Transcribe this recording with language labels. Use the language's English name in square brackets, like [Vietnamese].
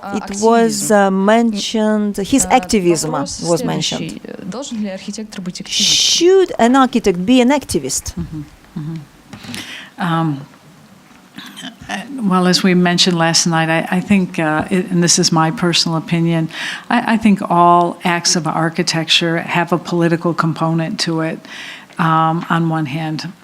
[English] It was mentioned, his activism was mentioned. [Russian] Должен ли архитектор быть активистом? [English] Should an architect be an activist? Well, as we mentioned last night, I think, and this is my personal opinion, I think all acts of architecture have a political component to it, on one hand.